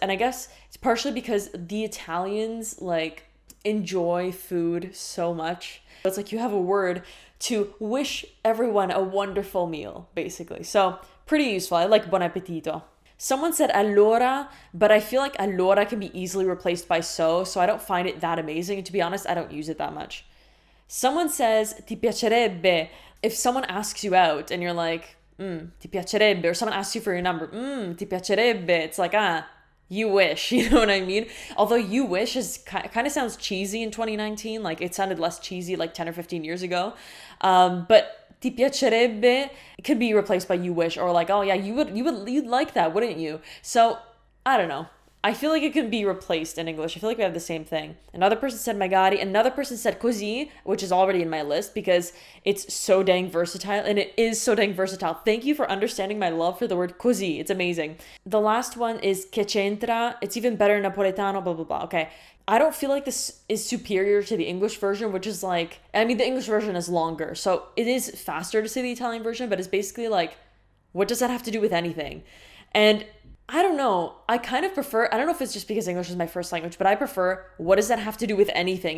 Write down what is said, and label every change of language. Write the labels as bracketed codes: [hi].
[en] And I guess it's partially because the Italians like enjoy food so much. It's like you have a word to wish everyone a wonderful meal, basically. So pretty useful. I like buon appetito. Someone said allora, but I feel like allora can be easily replaced by so I don't find it that amazing. And to be honest, I don't use it that much. Someone says [it] ti piacerebbe. [en] If someone asks you out and you're like, [it] ti piacerebbe, [en] or someone asks you for your number, ti piacerebbe, it's like, you wish, you know what I mean? Although you wish is kind of sounds cheesy in 2019, like it sounded less cheesy like 10 or 15 years ago. But [it] ti piacerebbe [en] could be replaced by you wish, or like, oh yeah, you'd like that, wouldn't you? So I don't know. I feel like it can be replaced in English. I feel like we have the same thing. Another person said magari. Another person said così, which is already in my list because it's so dang versatile, and it is so dang versatile. Thank you for understanding my love for the word così. It's amazing. The last one is [it] che c'entra. [en] It's even better in Napoletano, blah, blah, blah. Okay. I don't feel like this is superior to the English version, which is like, I mean, the English version is longer. So it is faster to say the Italian version, but it's basically like, what does that have to do with anything? And I don't know. I kind of prefer, I don't know if it's just because English is my first language, but I prefer, what does that have to do with anything?